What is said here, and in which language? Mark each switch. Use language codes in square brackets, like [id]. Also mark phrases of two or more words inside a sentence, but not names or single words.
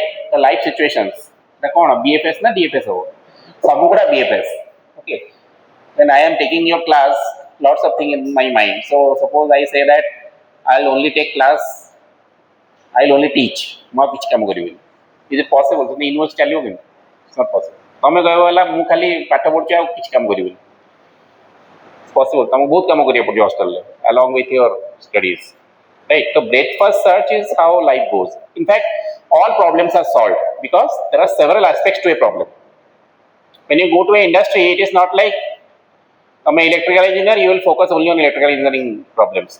[en] The life situations. The BFS na DFS ho. Samugra BFS. Okay. When I am taking your class, lots of things in my mind. So suppose I say that I'll only take class, I'll only teach. Is it possible? So university it's not possible. [or] ତମେ କହିବ ହେଲା ମୁଁ ଖାଲି ପାଠ ପଢୁଛି ଆଉ କିଛି କାମ କରିବିନି. [en] It's possible. [or] ତମକୁ ବହୁତ କାମ କରିବାକୁ ପଡିବ ହଷ୍ଟେଲରେ [en] along with your studies. Right? So breadth first search is how life goes. In fact, all problems are solved because there are several aspects to a problem. When you go to an industry, it is not like I'm an electrical engineer, you will focus only on electrical engineering problems.